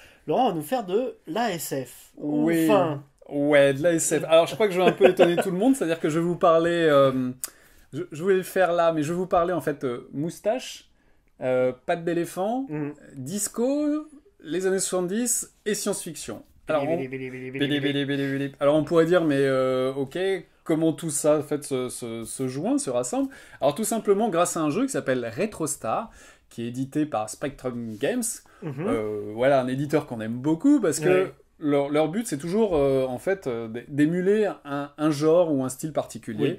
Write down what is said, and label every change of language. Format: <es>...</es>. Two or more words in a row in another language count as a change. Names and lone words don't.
<fr>Laurent va nous faire de l'ASF. Oui. Enfin, Ouais, de la SF. Alors, je crois que je vais un peu étonner tout le monde, c'est-à-dire que je vais vous parler. Je voulais le faire là, mais je vais vous parler en fait moustache, pattes d'éléphant, mm. disco, les années 70 et science-fiction. Alors, Bili, on... bili, bili, bili, Bili, bili. bili, bili, bili. Alors, on pourrait dire, mais ok, comment tout ça en fait, se joint, se rassemble? Alors, tout simplement grâce à un jeu qui s'appelle RetroStar, qui est édité par Spectrum Games. Mhm. Voilà, un éditeur qu'on aime beaucoup parce que Ouais. leur but, c'est toujours en fait d'émuler un genre ou un style particulier.</fr>